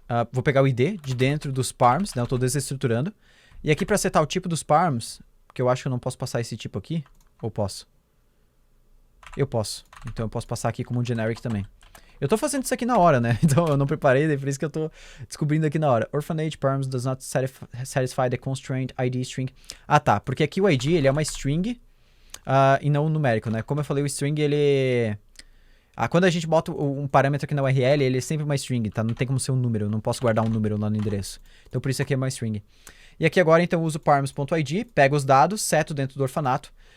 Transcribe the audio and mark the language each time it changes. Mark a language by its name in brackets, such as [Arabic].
[Portuguese] Vou pegar o id de dentro dos params, né? Eu tô desestruturando. E aqui pra setar o tipo dos params, porque eu acho que eu não posso passar esse tipo aqui. Ou posso? Eu posso. Então eu posso passar aqui como um generic também. Eu tô fazendo isso aqui na hora, né? Então eu não preparei, por isso que eu tô descobrindo aqui na hora. [English] Orphanage params does not satisfy the constraint ID string. [Portuguese] Tá. Porque aqui o ID, ele é uma string e não um numérico, né? Como eu falei, o string, ele... quando a gente bota um parâmetro aqui na URL, ele é sempre uma string, tá? Não tem como ser um número, eu não posso guardar um número lá no endereço. Então por isso aqui é uma string. E aqui agora, então, eu uso params.id, pego os dados, seto dentro do orfanato.